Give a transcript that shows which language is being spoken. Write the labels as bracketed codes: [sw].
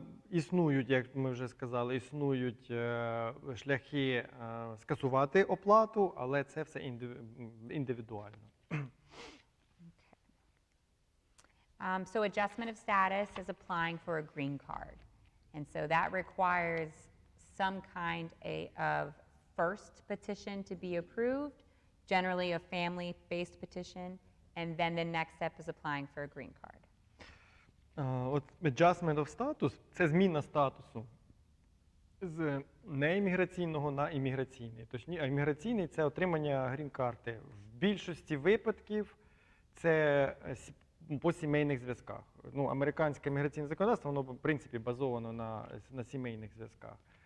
[uk] Існують, як ми вже сказали, існують шляхи скасувати оплату, але це все індивідуально. [en] So adjustment of status is applying for a green card. And so that requires some kind of first petition to be approved, generally a family-based petition, and then the next step is applying for a green card. [uk] От adjustment of status – це зміна статусу з неімміграційного на імміграційний. А імміграційний – це отримання грін-карти. В більшості випадків це по сімейних зв'язках. Ну, американське імміграційне законодавство, воно, в принципі, базовано на сімейних зв'язках.